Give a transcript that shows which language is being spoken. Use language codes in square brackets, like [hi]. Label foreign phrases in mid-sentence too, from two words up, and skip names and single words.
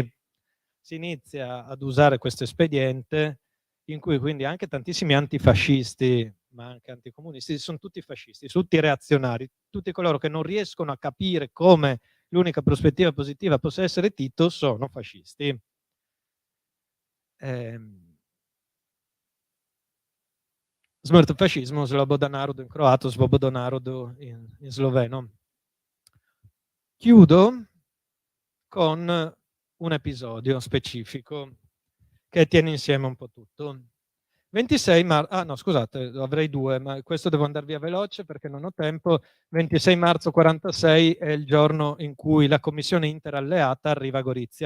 [it] Si inizia ad usare questo espediente in cui quindi anche tantissimi antifascisti, ma anche anticomunisti, sono tutti fascisti, tutti reazionari, tutti coloro che non riescono a capire come l'unica prospettiva positiva possa essere Tito sono fascisti. [hr] Smrt fascismo, sloboda narodu [it] in croato, [sl] svoboda narodu [it] in sloveno. Chiudo con un episodio specifico che tiene insieme un po' tutto. 26 marzo, no scusate, avrei due, ma questo devo andare via veloce perché non ho tempo. 26 marzo 46 è il giorno in cui la commissione interalleata arriva a Gorizia.